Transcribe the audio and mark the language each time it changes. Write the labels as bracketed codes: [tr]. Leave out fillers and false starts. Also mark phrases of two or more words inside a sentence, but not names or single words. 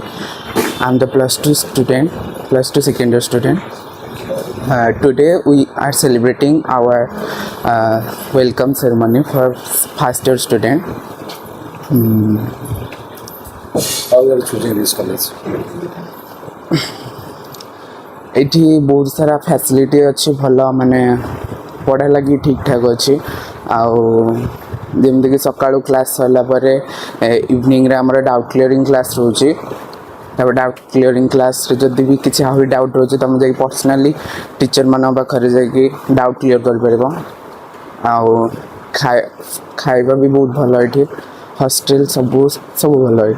[en] I'm the plus two student, plus two second year student. Today we are celebrating our welcome ceremony for first year student. How you are choosing this college? [or] ଏଠି ବହୁତ ସାରା ଫ୍ୟାସିଲିଟି ଅଛି ଭଲ ମାନେ ପଢ଼ା ଲାଗି ଠିକ୍ ଠାକ୍ ଅଛି ଆଉ ଯେମିତିକି ସକାଳୁ କ୍ଲାସ୍ ସରିଲା ପରେ ଇଭିନିଂରେ ଆମର [en] doubt clearing class [or] ରହୁଛି ତାପରେ [en] doubt clearing classରେ [or] ଯଦି ବି କିଛି ଆହୁରି ଡାଉଟ୍ ରହୁଛି ତୁମେ ଯାଇକି ପର୍ସନାଲି ଟିଚର୍ମାନଙ୍କ ପାଖରେ ଯାଇକି [en] doubt clear [or] କରିପାରିବ ଆଉ ଖାଇବା ବି ବହୁତ ଭଲ ଏଠି ହଷ୍ଟେଲ୍ ସବୁ ଭଲ ଏଠି